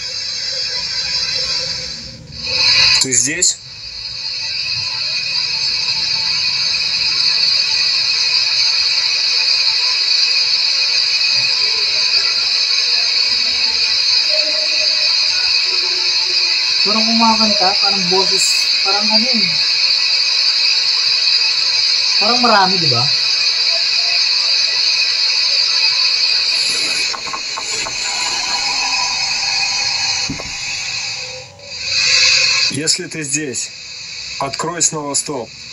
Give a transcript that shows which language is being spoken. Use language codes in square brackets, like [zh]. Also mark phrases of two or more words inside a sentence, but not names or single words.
[ru] Ты здесь? [tl] Parang kumakanta, parang boses, parang ano eh. Parang marami, di ba? [ru] Если ты здесь, открой снова стол.